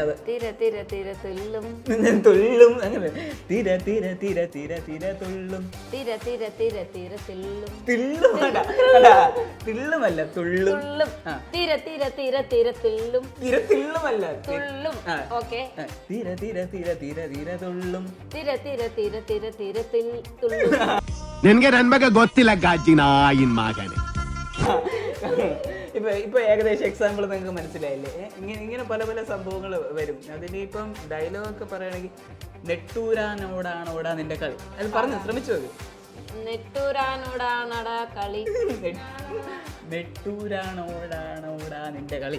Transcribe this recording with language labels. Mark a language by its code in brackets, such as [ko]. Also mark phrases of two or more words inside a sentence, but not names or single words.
[ml] അത് തുള്ളും അങ്ങനെ തീര തീര തീര തീര തീര തുള്ളും തിള്ളുമല്ല തുള്ളും തിരത്തിള്ളുമല്ല തീര തീര തീര തീര തീര തുള്ളും [kn] ನಿನಗೆ ನನ್ನ ಬಗ್ಗೆ ಗೊತ್ತಿಲ್ಲ ಗಾಜಿ ನಾಯಿನ್ ಮಗನೇ. [ml] ഇപ്പൊ ഏകദേശം എക്സാമ്പിൾ നിങ്ങൾക്ക് മനസ്സിലായില്ലേ? ഇങ്ങനെ പല പല സംഭവങ്ങൾ വരും. അതിനിപ്പം ഡയലോഗൊക്കെ പറയുകയാണെങ്കിൽ നെട്ടൂരാനോടാണോടാ നിന്റെ കളി, അത് പറഞ്ഞു ശ്രമിച്ചു നോക്ക്. നെട്ടൂരാനോടാണോടാ കളി, നെട്ടൂരാനോടാണോടാ നിന്റെ കളി,